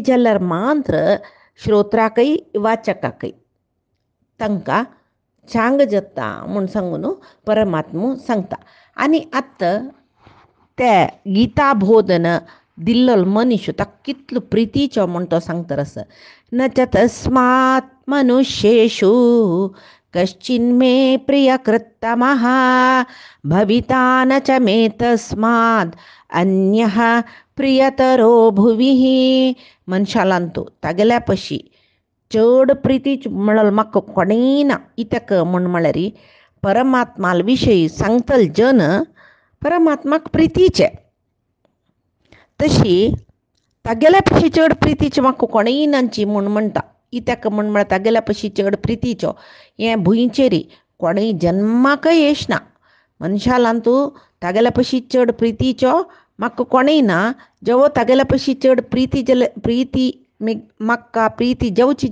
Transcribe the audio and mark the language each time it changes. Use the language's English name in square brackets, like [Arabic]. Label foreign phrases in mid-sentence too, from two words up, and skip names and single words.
[Konkani] जाल्यार मात्र श्रोत्राकय वाचकाकय तांकां चांग जाता म्हूण सांगून परमात्मो सांगता आनी आत्ता ते गीता बोधन दिल्लो मनीस ताका कितलो प्रितीचो म्हूण तो सांगता आसा [Sanskrit] न च तस्मात् मनुष्येषु कश्चिन्मे प्रियकृत्तमः भविता न च मे तस्मात् अन्यः प्रियतरो भुविः [Konkani] मनशालांतू तागेल्या पशी चड प्रितीच म्हणल्यार म्हाका कोणेय ना इतक म्हूण म्हळ्यार परमात्माल विशयी सांगतल जन परमात्माक प्रितीचे तशी तागेल्या पशी चड प्रितीचे म्हाका कोणेय नाची म्हूण म्हणटा इतक म्हूण म्हळ्यार तागेल्या पशी चड प्रितीचो हें भुंयचेरी कोणेय जन्माकय येशना मनशालांतू तागेल्या पशी चड प्रितीचो म्हाका कोणेय ना जेवो तागेल्या पशी चड प्रीती म्हाका प्रीती जेवची